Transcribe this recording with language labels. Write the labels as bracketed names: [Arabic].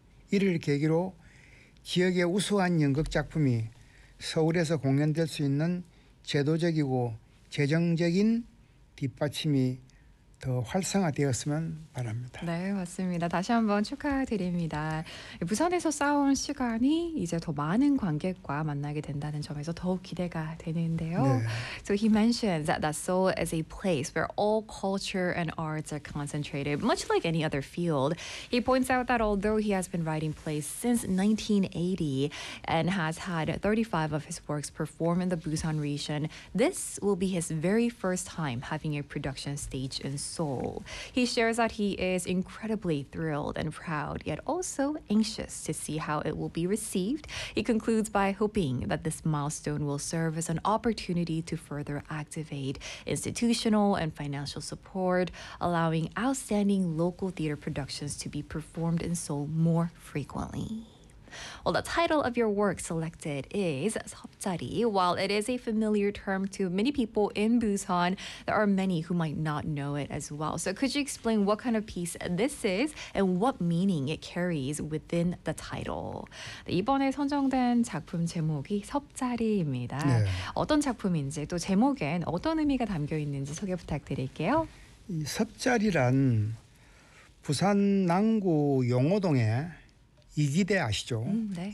[Korean] 이를 계기로 지역의 우수한 연극 작품이 서울에서 공연될 수 있는 제도적이고 재정적인 뒷받침이 더 활성화되었으면 바랍니다. 네, 맞습니다. 다시 한번 축하드립니다. 부산에서 쌓아온 시간이 이제 더 많은 관객과 만나게 된다는 점에서 더욱 기대가 되는데요. 네. [English] So he mentioned that Seoul is a place where all culture and arts are concentrated, much like any other field. He points out that although he has been writing plays since 1980 and has had 35 of his works perform in the Busan region, this will be his very first time having a production stage in Seoul. He shares that he is incredibly thrilled and proud, yet also anxious to see how it will be received. He concludes by hoping that this milestone will serve as an opportunity to further activate institutional and financial support, allowing outstanding local theater productions to be performed in Seoul more frequently. Well, the title of your work selected is 섭자리. While it is a familiar term to many people in Busan, there are many who might not know it as well. So could you explain what kind of piece this is and what meaning it carries within the title? [Korean] 네, 이번에 선정된 작품 제목이 섭자리입니다. 네. 어떤 작품인지 또 제목엔 어떤 의미가 담겨 있는지 소개 부탁드릴게요. 이 섭자리란 부산 남구 용호동에 이기대 아시죠? 네.